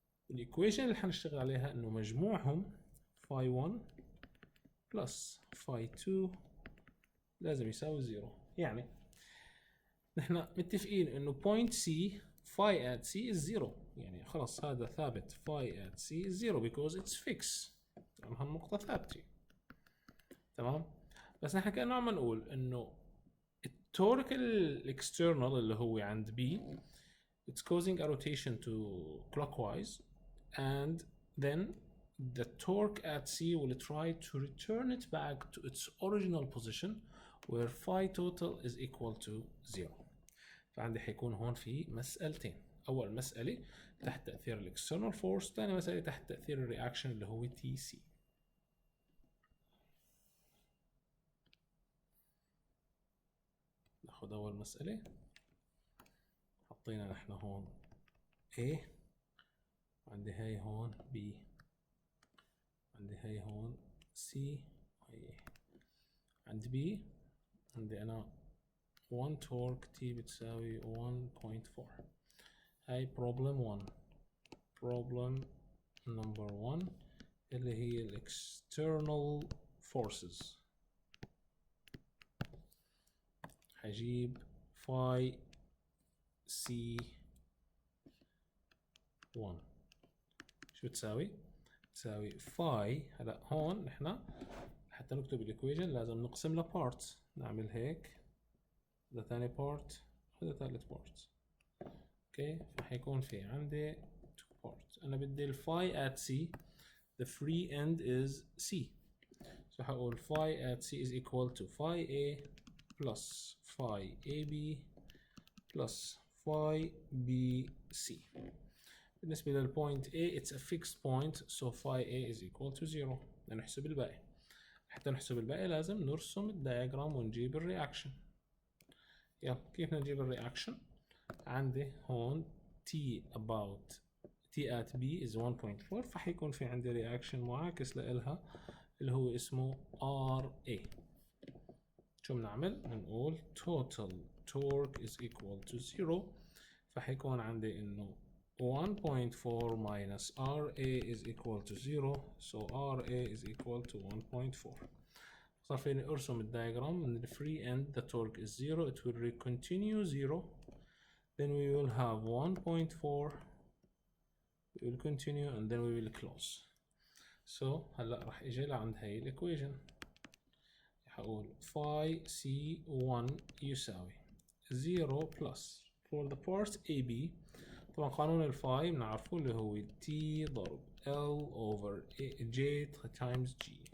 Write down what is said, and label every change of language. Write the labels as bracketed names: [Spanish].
[Arabic] الإيكويشن اللي حنشتغل عليها إنه مجموعهم [English] phi 1 plus phi 2 [Arabic] لازم يساوي 0. يعني نحن متفقين إنه [English] point C phi at C is 0. [Arabic] يعني خلاص هذا ثابت [English] phi at C is 0 because it's fixed. [Arabic] يعني هالنقطة ثابتة. تمام؟ بس نحن كأنه عم نقول إنه التورك الاكسترنال اللي هو عند [English] B it's causing a rotation to clockwise and then the torque at C will try to return it back to its original position where phi total is equal to 0. [Arabic] فعندي حيكون هون في مسألتين. أول مسألة تحت تأثير الاكسترنال فورس، ثاني مسألة تحت تأثير الرياكشن اللي هو TC. ناخذ أول مسألة، حطينا نحن هون A، عندي هاي هون B، عندي هاي هون C، وهي عند B عندي أنا [English] 1 torque T [Arabic] بتساوي 1.4. [English] هاي problem 1. problem number 1 [Arabic] اللي هي ال [English] external forces. [Arabic] هجيب phi C 1 شو تساوي؟ تساوي phi. هلا هون نحن حتى نكتب الايكويشن لازم نقسم ل parts. نعمل هيك، هذا ثاني part وهذا ثالث part. اوكي، فحيكون في عندي 2 parts. انا بدي ال [English] phi at C the free end is C. so حقول phi at C is equal to phi A plus phi AB plus phi BC. [Arabic] بالنسبة للpoint [English] A it's a fixed point so phi A is equal to 0. [Arabic] نحسب الباقي. حتى نحسب الباقي لازم نرسم الدياجرام ونجيب الرياكشن. يلا كيف نجيب الرياكشن؟ عندي هون [English] T about T at B is 1.4 [Arabic] فحيكون في عندي رياكشن معاكس لإلها اللي هو اسمه RA. شو بنعمل؟ بنقول [English] total torque is equal to 0 [Arabic] فحيكون عندي إنه [English] 1.4 minus RA is equal to 0 so RA is equal to 1.4. [Arabic] صار فيني أرسم الدياجرام [English] من the free end the torque is 0 it will continue 0 then we will have 1.4 we will continue and then we will close. [Arabic] so هلا راح اجي لعند هاي الايكويشن حقول phi C1 يساوي 0 [English] plus for the part AB. [Arabic] طبعا قانون الفاي بنعرفه اللي هو T ضرب L [English] over J times G.